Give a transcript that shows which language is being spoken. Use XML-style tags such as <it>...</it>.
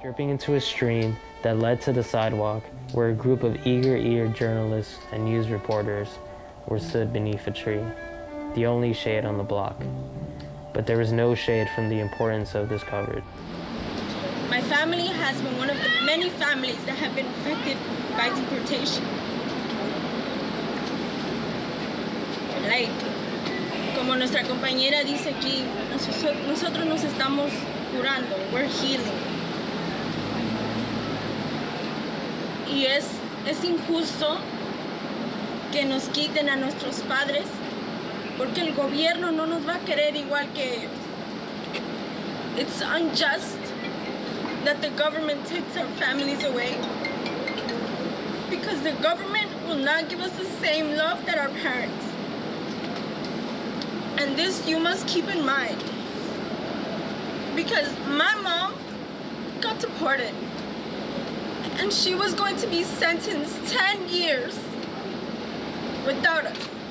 <en>Dripping into a stream that led to the sidewalk, where a group of eager-eared journalists and news reporters were stood beneath a tree, the only shade on the block. But there was no shade from the importance of this coverage. My family has been one of the many families that have been affected by deportation. Like,</en> <es>como nuestra compañera dice aquí, nosotros nos estamos curando,</es> <en>we're healing.</en> <es>Y es injusto que nos quiten a nuestros padres porque el gobierno no nos va a querer igual que ellos.</es> <en>It's unjust that the government takes our families away because the government will not give us the same love that our parents. And this you must keep in mind because my mom got deported and she was going to be sentenced 10 years without us.</en>